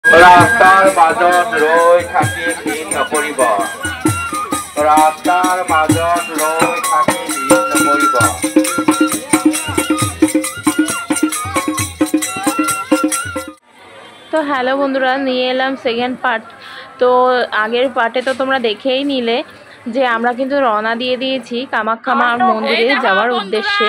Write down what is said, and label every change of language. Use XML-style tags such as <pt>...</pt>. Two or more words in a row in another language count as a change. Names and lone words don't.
<as>রাস্তার মাজত ৰৈ থাকি ভিন নকৰিব, রাস্তার মাজত রই থাকি ভিন নকৰিব।</as> <bn>তো হ্যালো বন্ধুরা, নিয়ে এলাম সেকেন্ড পার্ট। তো আগের পার্টে তো তোমরা দেখেই নিলে যে আমরা কিন্তু রওনা দিয়ে দিয়েছি কামাখ্যা মার মন্দিরে যাওয়ার উদ্দেশ্যে।</bn>